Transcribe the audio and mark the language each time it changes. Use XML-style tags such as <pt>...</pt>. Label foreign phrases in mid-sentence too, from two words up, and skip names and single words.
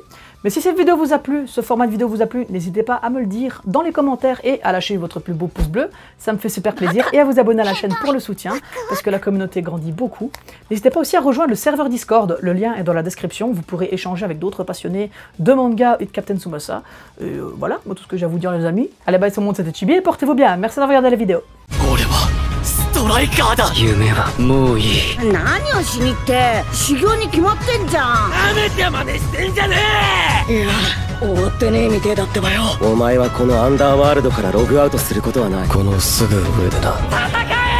<fr>Mais si cette vidéo vous a plu, ce format de vidéo vous a plu, n'hésitez pas à me le dire dans les commentaires et à lâcher votre plus beau pouce bleu, ça me fait super plaisir, et à vous abonner à la chaîne pour le soutien, parce que la communauté grandit beaucoup. N'hésitez pas aussi à rejoindre le serveur Discord, le lien est dans la description, vous pourrez échanger avec d'autres passionnés de manga et de Captain Tsubasa. Et voilà, moi tout ce que j'ai à vous dire les amis. Allez bye, tout le monde, c'était Chibi, et portez-vous bien, merci d'avoir regardé la vidéo.</fr> <ja>夢はもういい。何をしにって修行に決まってんじゃん。なめて真似してんじゃねえ。いや終わってねえみてえだってばよ。お前はこのアンダーワールドからログアウトすることはない。このすぐ上でな。戦</ja>